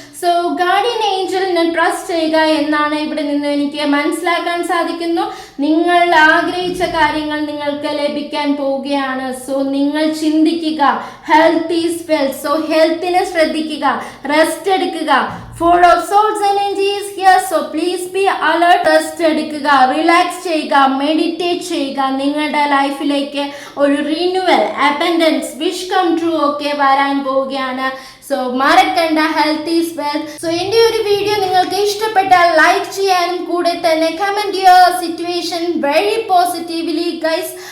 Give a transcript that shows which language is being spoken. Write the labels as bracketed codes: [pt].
[ml] So guardian ഏഞ്ചലിനെ trust ചെയ്യുക എന്നാണ് ഇവിടെ നിന്ന് എനിക്ക് മനസ്സിലാക്കാൻ സാധിക്കുന്നു. നിങ്ങൾ ആഗ്രഹിച്ച കാര്യങ്ങൾ നിങ്ങൾക്ക് ലഭിക്കാൻ പോവുകയാണ്. സോ നിങ്ങൾ ചിന്തിക്കുക, [en] Health is wealth. [ml] സോ ഹെൽത്തിനെ ശ്രദ്ധിക്കുക, റെസ്റ്റ് എടുക്കുക. [en] Four of Swords energy is here, so please be alert. [ml] Rest എടുക്കുക, റിലാക്സ് ചെയ്യുക, മെഡിറ്റേറ്റ് ചെയ്യുക. നിങ്ങളുടെ ലൈഫിലേക്ക് ഒരു renewal, abundance, wish come true ഒക്കെ വരാൻ പോവുകയാണ്. സോ മറക്കണ്ട, [en] Health is wealth. [ml] സോ എൻ്റെ ഒരു വീഡിയോ നിങ്ങൾക്ക് ഇഷ്ടപ്പെട്ടാൽ ലൈക്ക് ചെയ്യാനും കൂടെ തന്നെ [en] Comment your situation very positively guys.